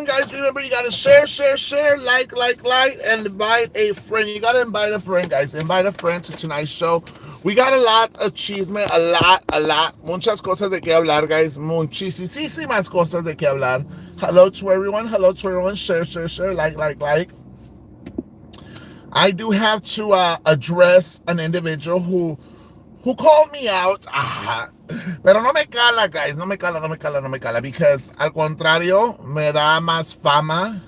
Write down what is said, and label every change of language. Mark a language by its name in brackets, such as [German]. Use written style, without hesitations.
[English] guys, remember you gotta share, like, and invite a friend. You gotta invite a friend, guys. Invite a friend to tonight's show. We got a lot of chisme, a lot. [Spanish] Muchas cosas de que hablar, guys. Muchísimas cosas de que hablar. [English] Hello to everyone. Hello to everyone. Share, like. I do have to address an individual who called me out. [Spanish] Pero no me cala, guys. No me cala. [English] Because [Spanish] al contrario, me da más fama.